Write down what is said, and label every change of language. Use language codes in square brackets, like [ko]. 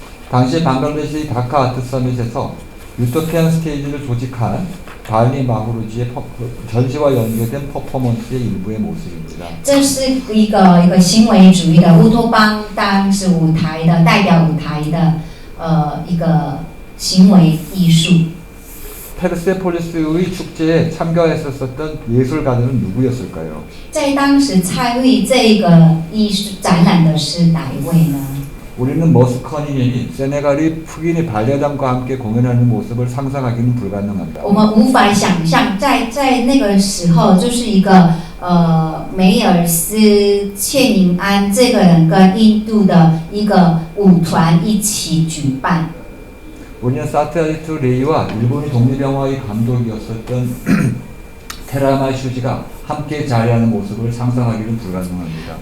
[ko] 당시 방글라데시 다카 아트 서밋에서 유토피안 스테이지를 조직한 바니 마후루지의 전시와 연계된 퍼포먼스의 일부의 모습입니다. [zh] 这是一个行为主义的乌托邦当时舞台的代表舞台的一个行为艺术。 [ko] 페르세폴리스의 축제에 참가했었던 예술가들은 누구였을까요? [zh] 在当时参与这个艺术展览的是哪一位呢？ [ko] 우리는 머스커니님이 세네갈의 흑인의 발레단과 함께 공연하는 모습을 상상하기는 불가능합니다. [zh] 我们无法想象在那个时候，就是一个梅尔斯切宁安这个人跟印度的一个舞团一起举办。 [ko] 우리는 사테라이트 레이와 일본의 독립영화의 감독이었었던 테라마 슈지가 함께 자리하는 모습을 상상하기는 불가능합니다.